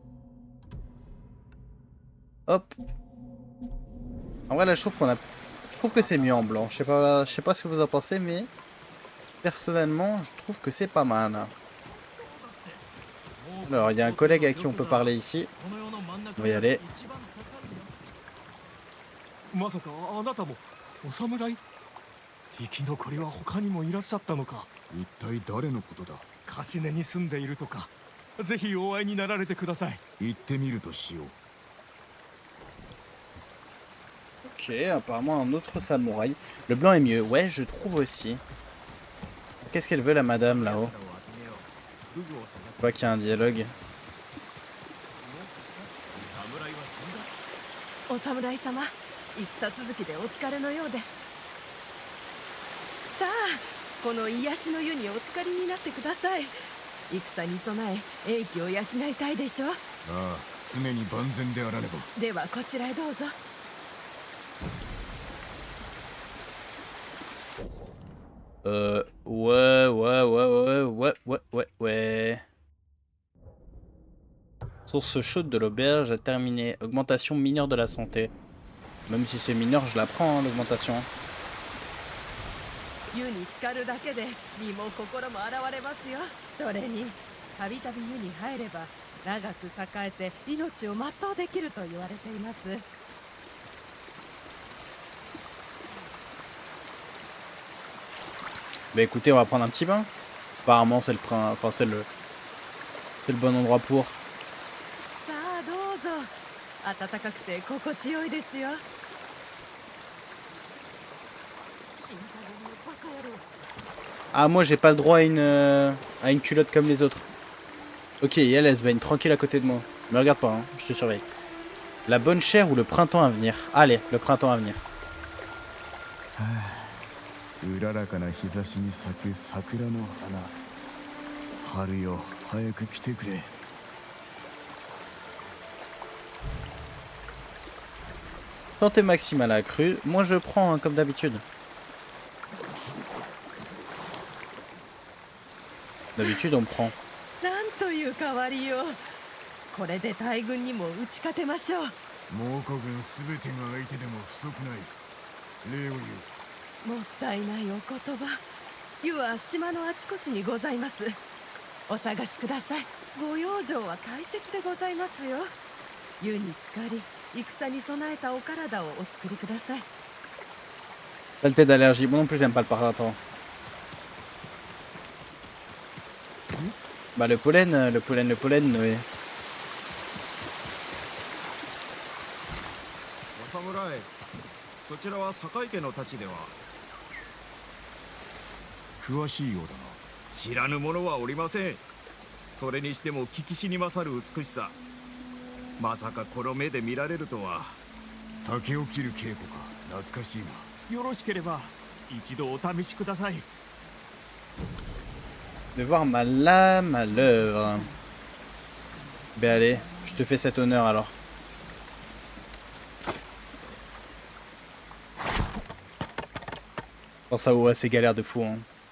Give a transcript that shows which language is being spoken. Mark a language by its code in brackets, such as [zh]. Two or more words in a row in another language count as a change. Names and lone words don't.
[fr] C'est quand même classe, hein. Hop, En vrai, là, je trouve qu'on a... Je trouve que c'est mieux en blanc. Je sais pas ce que vous en pensez, mais... Personnellement, je trouve que c'est pas mal. Alors, il y a un collègue à qui on peut parler ici. On va y aller. [ja] まさかあなたもお侍？生き残りは他にもいらっしゃったのか。一体誰のことだ。カシネに住んでいるとか。ぜひお会いになられてください。行ってみるとしよう。 [fr] Ok, apparemment un autre samouraï. Le blanc est mieux. Ouais, je trouve aussi. Qu'est-ce qu'elle veut, la madame, là-haut? Je vois qu'il y a un dialogue. [ja] お侍様、戦続きでお疲れのようで。さあ、この癒しの湯にお浸かりになってください。戦に備え、英気を養いたいでしょう。ああ、常に万全であらねば。ではこちらへどうぞ。 [fr] Ouais. Source chaude de l'auberge à terminer. Augmentation mineure de la santé. Même si c'est mineur, je la prends, hein, l'augmentation. [ja] 湯に浸かるだけで身も心も洗われますよ。それにたびたび湯に入れば長く栄えて命を全うできると言われています。 [fr] Bah écoutez, on va prendre un petit bain. Apparemment, c'est le bon endroit pour. [ja] さあどうぞ。暖かくて心地よいですよ。 [fr] Ah, moi, j'ai pas le droit à une culotte comme les autres. Ok, elle se baigne tranquille à côté de moi. Me regarde pas, hein, je te surveille. La bonne chère ou le printemps à venir? Allez, le printemps à venir. [ja] うららかな日差しに咲く桜の花。春よ、早く来てくれ。 [fr] Santé maximale accrue. Moi, je prends, hein, comme d'habitude. D'habitude, on prend. [ja] なんという変わりよう。これで大軍にも打ち勝てましょう。猛虎軍すべてが相手でも不足ない。礼を言う。もったいないお言葉。湯は島のあちこちにございます。お探しください。ご養生は大切でございますよ。湯に浸かり、戦に備えたお体をお作りください。 [fr] Saleté d'allergie. Moi non plus, j'aime pas le printemps. Bah, le pollen, Noé. [ja] お侍、そちらは堺家の太刀では。詳しいようだな。知らぬ者はおりません。それにしても聞きしに勝る美しさ。まさかこの目で見られるとは。竹を切る稽古か、懐かしいな。よろしければ一度お試しください。 [fr] De voir ma lame à l'œuvre. Ben allez, je te fais cet honneur alors. Oh ça ouais, c'est galère de fou hein.